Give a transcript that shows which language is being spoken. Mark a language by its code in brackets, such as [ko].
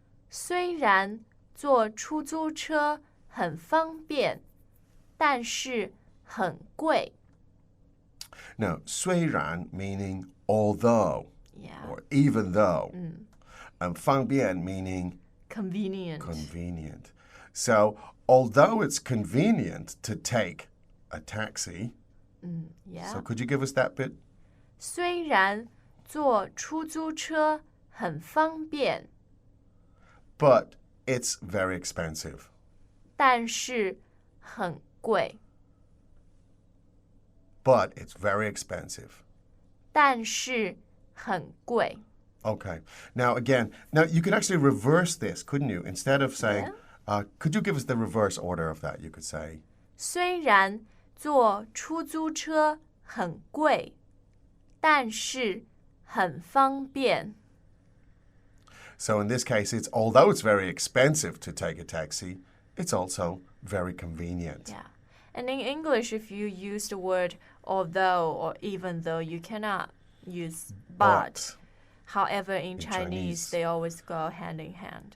[zh] 虽然坐出租车很方便，但是很贵。 [en] Now, 虽然 meaning although Yeah, or even though, and 方便 meaning convenient. convenient. So, although it's convenient to take a taxi, Yeah. so could you give us that bit? [zh] 虽然坐出租车很方便， [en] But it's very expensive. [zh] 但是很贵。 [en] But it's very expensive. [zh] 但是很贵。 [en] Okay. Now, again, now you could actually reverse this, couldn't you? Instead of saying, Could you give us the reverse order of that? You could say. [zh] 虽然坐出租车很贵，但是很方便。 [en] So in this case, although it's very expensive to take a taxi, it's also very convenient. Yeah. And in English, if you use the word although or even though, you cannot use but. However, in Chinese, they always go hand in hand.